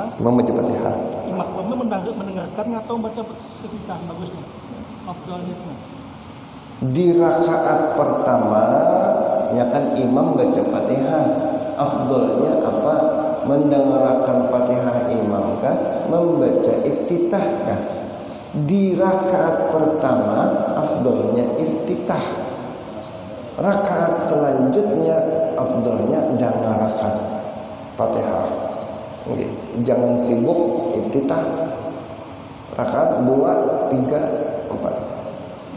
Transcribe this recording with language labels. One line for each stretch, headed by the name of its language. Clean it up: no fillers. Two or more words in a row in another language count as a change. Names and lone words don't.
Indonesian: Imam baca Fatihah. imamnya mendengarkan atau baca iftitah bagusnya? Afdalnya. Di rakaat pertama ya kan imam baca Fatihah. Afdalnya apa? Mendengarkan Fatihah imam kah? Membaca iftitah kah? Di rakaat pertama afdalnya iftitah. Rakaat selanjutnya afdalnya dengarkan Fatihah. Okay. Jangan sibuk iftitah. Rakaat 2, 3, 4.